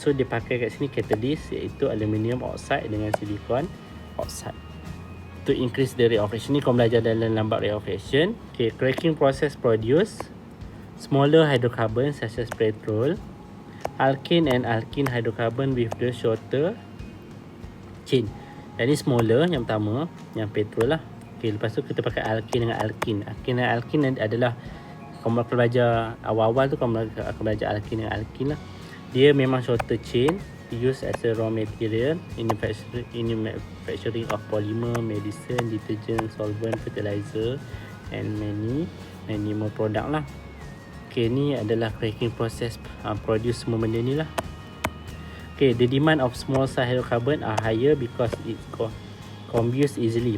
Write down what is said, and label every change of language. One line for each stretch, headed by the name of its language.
Malay: So dia pakai kat sini catalyst iaitu aluminium oxide dengan silicon oxide
English: to increase the rate of reaction.
Malay: Ni kau belajar dalam lambat rate of reaction.
English: Okay, cracking process produce smaller hydrocarbons such as petrol, alkene and alkene hydrocarbon with the shorter chain.
Malay: Jadi smaller yang pertama, yang petrol lah. Okay, lepas tu kita pakai alkene dengan alkene. Alkene dan alkene adalah kamu akan belajar awal-awal tu kamu akan belajar alkene dengan alkene lah. Dia memang
English: shorter chain, used as a raw material in manufacturing of polymer, medicine, detergent, solvent, fertilizer and many more product lah.
Malay: Okay, ni adalah cracking process produce semua benda ni lah.
English: Okay, the demand of small size hydrocarbon are higher because it combust easily.